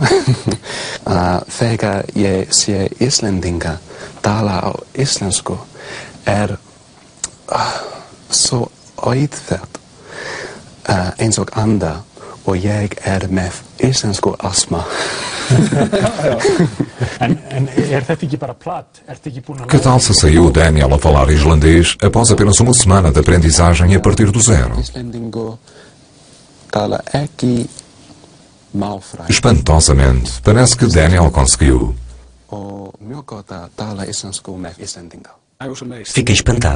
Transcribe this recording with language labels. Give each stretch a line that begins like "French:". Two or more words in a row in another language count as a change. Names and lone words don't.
Icelandic: Þegar ég sé Íslendinga tala á íslensku svo auðvelt eins og anda og ég með íslensku astma. En þetta ekki bara plat?
Portuguese: Que tal se saiu Daniel a falar islandês após apenas uma semana de aprendizagem a partir do zero? Espantosamente, parece que Daniel conseguiu. Fiquei espantado.